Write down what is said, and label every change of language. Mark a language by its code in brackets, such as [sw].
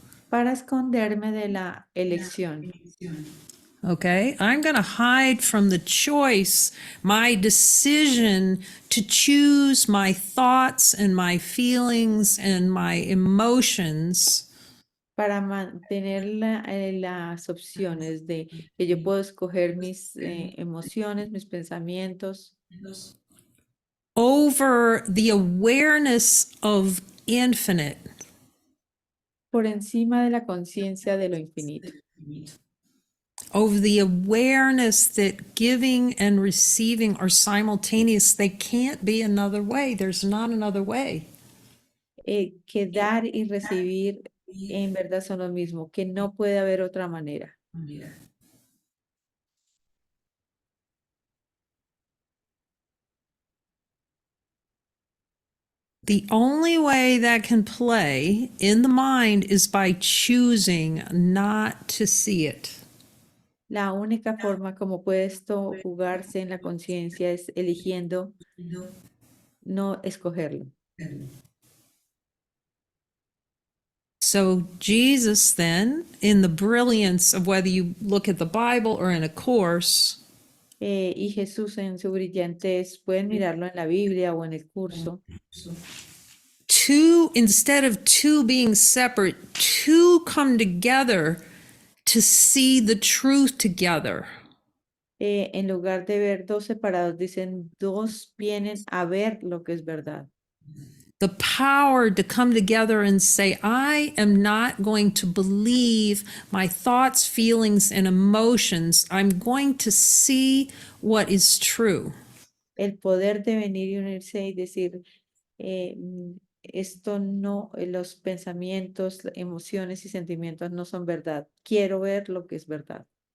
[es] Para esconderme de la elección. [en] okay, I'm going to hide from the choice, my decision to choose my thoughts and my feelings and my emotions [es] Para mantener las opciones de que yo puedo escoger mis emociones, mis pensamientos, [en] over the awareness of infinite. [es] por encima de la conciencia de lo infinito. [en] Over the awareness that giving and receiving are simultaneous. They can't be another way. There's not another way. [es] Que dar y recibir en verdad son lo mismo, que no puede haber otra manera. [en] The only way that can play in the mind is by choosing not to see it. [es] La única forma como puede esto jugarse en la conciencia es eligiendo no escogerlo. [en] So Jesus then, in the brilliance of whether you look at the Bible or in a course, [es] Y Jesús en su brillantez, pueden mirarlo en la Biblia o en el curso, [en] instead of two being separate, two come together to see the truth together. [es] en lugar de ver dos separados, dicen dos vienen a ver lo que es verdad. [en] The power to come together and say, I am not going to believe my thoughts, feelings, and emotions. I'm going to see what is true. [es] el poder de venir y unirse y decir, esto no, los pensamientos, emociones y sentimientos no son verdad. Quiero ver lo que es verdad.